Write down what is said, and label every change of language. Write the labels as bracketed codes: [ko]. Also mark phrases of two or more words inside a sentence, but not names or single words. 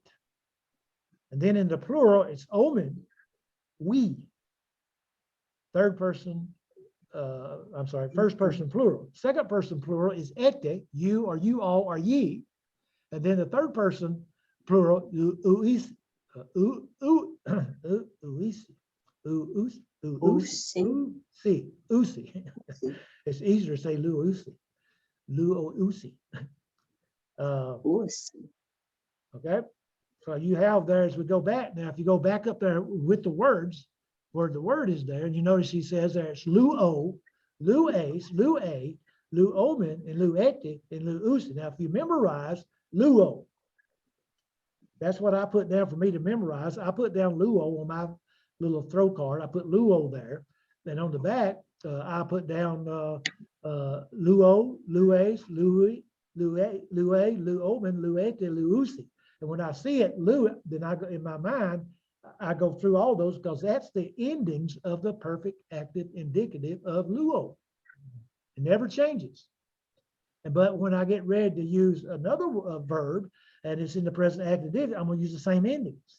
[en] And then in the plural, it's omen, we. Third person, first person plural. Second person plural is ete, you or you all or ye. And then the third person plural, uisi. Usi. It's easier to say luusi. Luusi. Okay. So you have there, as we go back now, if you go back up there with the words, where the word is there. And you notice he says there it's [el] λύω, λύεις, λύει, λύομεν, [en] and luete, and luusi. Now, if you memorize luo, that's what I put down for me to memorize. I put down luo on my little throw card. I put luo there. Then on the back, I put down luo, [el] λύεις, λύει, λύει, λύομεν, λύετε, λύουσι. [en] And when I see it, lu, then I go in my mind, I go through all those because that's the endings of the perfect active indicative of luo. It never changes. But when I get ready to use another verb and it's in the present active indicative, I'm going to use the same endings.